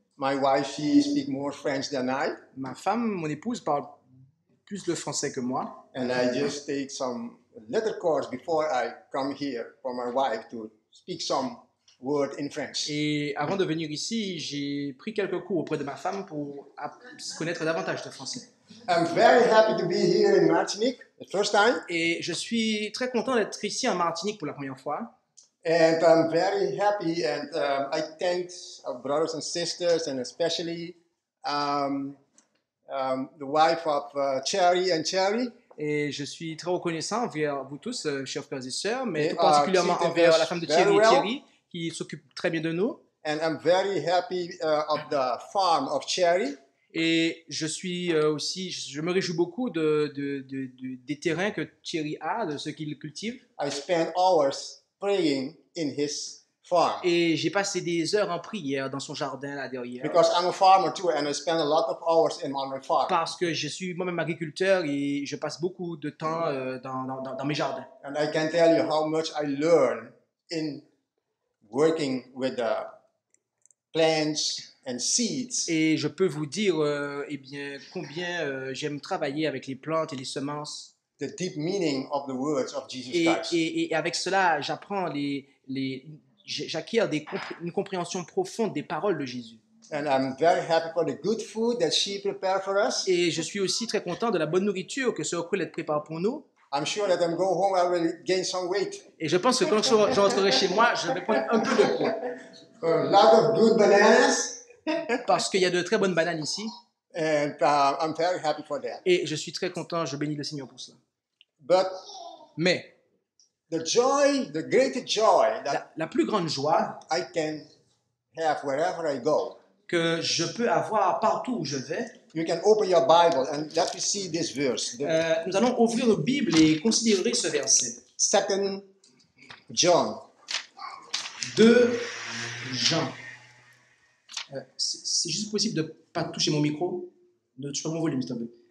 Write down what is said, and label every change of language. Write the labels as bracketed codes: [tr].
[en] My wife, she speaks more French than I. [fr] Ma femme, mon épouse, parle plus de français que moi. [en] And I just take some little course before I come here for my wife to speak some word in French. [fr] Et avant de venir ici, j'ai pris quelques cours auprès de ma femme pour connaître davantage de français. [en] I'm very happy to be here in Martinique the first time. [fr] Et je suis très content d'être ici en Martinique pour la première fois. [en] And I'm very happy and I thank our brothers and sisters and especially the wife of Cherry and Cherry. [fr] Et je suis très reconnaissant envers vous tous, chers frères et sœurs, mais [en] They [fr] tout particulièrement [en] are treated [fr] envers [en] us [fr] la femme de [en] very [fr] Thierry, [en] well. [fr] Thierry, qui s'occupe très bien de nous. [en] And I'm very happy of the farm of Cherry. [fr] Et je suis aussi, je me réjouis beaucoup des terrains que Thierry a, de ce qu'il cultive. [en] I spend hours praying in his farm. [fr] Et j'ai passé des heures en prière dans son jardin là derrière. [en] Because I'm a farmer too and I spend a lot of hours on my farm. [fr] Parce que je suis moi-même agriculteur et je passe beaucoup de temps dans mes jardins. [en] And I can tell you how much I learn in working with the plants and seeds. [fr] Et je peux vous dire eh bien, combien j'aime travailler avec les plantes et les semences. [en] The deep meaning of the words of Jesus Christ. [fr] Et avec cela, j'apprends j'acquiers une compréhension profonde des paroles de Jésus. [en] And I'm very happy for the good food that she prepared for us. [fr] Et je suis aussi très content de la bonne nourriture que Sœur Colette prépare pour nous. [en] I'm sure that I'm going home, I will gain some weight. [fr] Et je pense que quand je rentrerai chez moi, je vais prendre un peu de poids. [en] A lot of good bananas. [fr] Parce qu'il y a de très bonnes bananes ici. [en] And I'm very happy for that. [fr] Et je suis très content, je bénis le Seigneur pour cela. [en] But [fr] Mais [en] the joy, the greatest joy that [fr] la plus grande joie [en] I can have wherever I go. [fr] que je peux avoir partout où je vais, [en] You can open your Bible and let me see this verse. [fr] nous allons ouvrir nos Bibles et considérer ce verset. [en] 2 John. [fr] 2 Jean. C'est juste possible de ne pas toucher mon micro? Ne touche pas mon volume, s'il te plaît.